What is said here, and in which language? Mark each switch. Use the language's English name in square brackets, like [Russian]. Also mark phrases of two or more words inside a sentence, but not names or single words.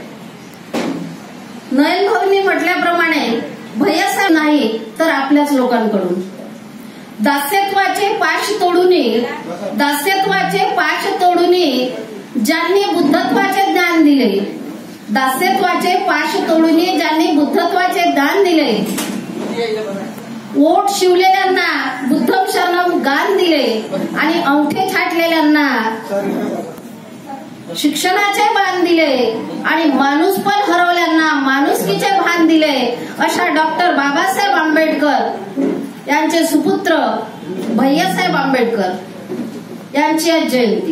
[Marathi] नयन भाऊंनी म्हटल्याप्रमाणे भैयासाहेब नाही तर आपल्याच लोकांकडून दास्यत्वाचे पाश तोडून ज्यांनी बुद्धत्वाचे ज्ञान दिले, दास्यत्वाचे पाश तोडून ज्यांनी बुद्धत्वाचे दान दिले, ओठ शिवलेल्यांना [Pali] बुद्धम शरणम [Marathi] गान दिले आणि अंगठे छाटलेल्यांना शिक्षणाचे भान दिले आणि माणूसपण हरवल्यांना माणुसकीचे भान दिले अशा डॉक्टर बाबासाहेब आंबेडकर यांचे सुपुत्र भैयासाहेब आंबेडकर यांची आज जयंती।